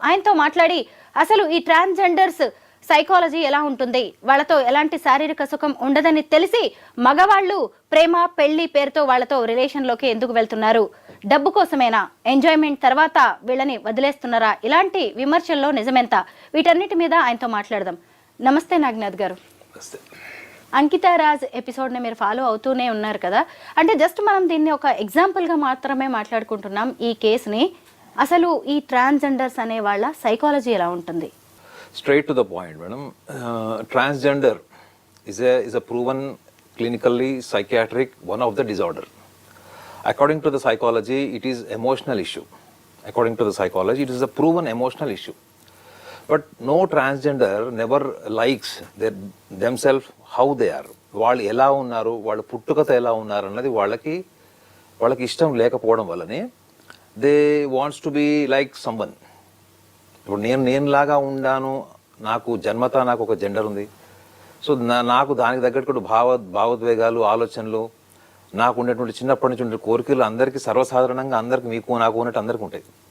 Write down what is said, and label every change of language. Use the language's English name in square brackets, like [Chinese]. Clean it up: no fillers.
[Telugu] ఆయనతో మాట్లాడి అసలు ఈ ట్రాన్స్జెండర్స్ సైకాలజీ ఎలా ఉంటుంది, వాళ్ళతో ఎలాంటి శారీరక సుఖం ఉండదని తెలిసి మగవాళ్ళు ప్రేమ, పెళ్లి పేరుతో వాళ్ళతో రిలేషన్లోకి ఎందుకు వెళ్తున్నారు, డబ్బు కోసమేనా, ఎంజాయ్మెంట్ తర్వాత వీళ్ళని వదిలేస్తున్నారా, ఇలాంటి విమర్శల్లో నిజమెంత, వీటన్నిటి మీద ఆయనతో మాట్లాడదాం. నమస్తే నాగ్నాథ్ గారు. అంకితా రాజ్ ఎపిసోడ్ని మీరు ఫాలో అవుతూనే ఉన్నారు కదా, అంటే జస్ట్ మనం దీన్ని ఒక ఎగ్జాంపుల్గా మాత్రమే మాట్లాడుకుంటున్నాం ఈ కేసుని. అసలు ఈ ట్రాన్స్జెండర్స్ అనే వాళ్ళ సైకాలజీ ఎలా ఉంటుంది? [English] Straight to the point, madam. Transgender is a proven clinically psychiatric one of the disorder. According to the psychology, it is emotional issue. According to the psychology, it is a proven emotional issue. But no transgender never likes themselves how they are. [Telugu] వాళ్ళు ఎలా ఉన్నారు, వాళ్ళ పుట్టుకత ఎలా ఉన్నారు అన్నది వాళ్ళకి ఇష్టం లేకపోవడం వల్లనే [English] They wants to be like someone. [Telugu] ఇప్పుడు నేనులాగా ఉండాను, నాకు జన్మత నాకు ఒక జెండర్ ఉంది, సో నాకు దానికి తగ్గట్టు భావోద్వేగాలు, ఆలోచనలు, నాకు ఉండేటువంటి చిన్నప్పటి నుంచి ఉండే కోరికలు అందరికీ సర్వసాధారణంగా అందరికి మీకు నాకు ఉన్నట్టు అందరికీ ఉంటాయి.